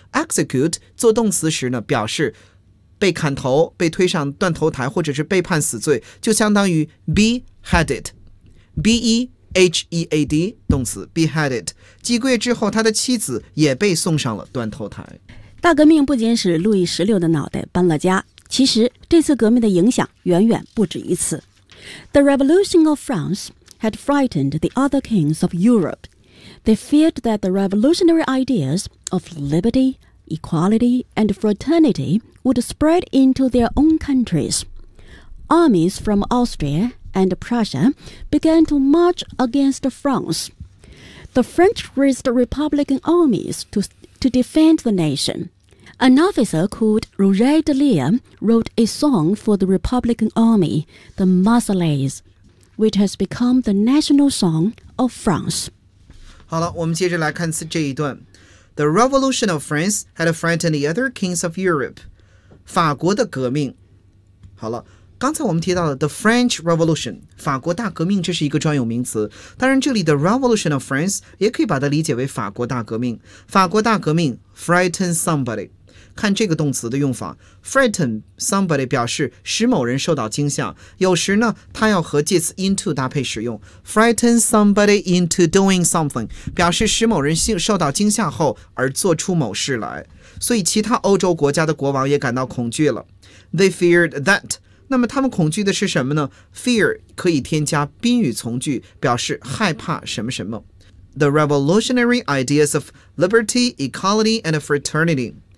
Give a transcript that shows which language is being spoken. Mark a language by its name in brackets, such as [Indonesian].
[Chinese] Execute, 做动词时呢，表示被砍头，被推上断头台，或者是被判死罪，就相当于 beheaded, B-E-H-E-A-D, 动词 beheaded。几个月之后，他的妻子也被送上了断头台。大革命不仅使路易十六的脑袋搬了家，其实这次革命的影响远远不止于此。 [English] The Revolution of France had frightened the other kings of Europe. They feared that the revolutionary ideas of liberty, equality, and fraternity would spread into their own countries. Armies from Austria and Prussia began to march against France. The French raised Republican armies to defend the nation. An officer called Roger de Lier wrote a song for the Republican Army, the Marseillaise, which has become the national song of France. [Chinese] 好了，我们接着来看这一段。 [English] The Revolution of France had frightened the other kings of Europe. [Chinese] 法国的革命。好了，刚才我们提到了 The French Revolution, 法国大革命，这是一个专有名词。当然这里的 Revolution of France 也可以把它理解为法国大革命。法国大革命 frighten somebody。看这个动词的用法 ,frighten somebody 表示使某人受到惊吓，有时呢它要和介词 into 搭配使用 , [English] frighten somebody into doing something, [Chinese] 表示使某人受到惊吓后而做出某事来。所以其他欧洲国家的国王也感到恐惧了。 [English] They feared that. [Chinese] 那么他们恐惧的是什么呢 ?Fear 可以添加宾语从句，表示害怕什么什么。 [English] The revolutionary ideas of liberty, equality, and fraternity.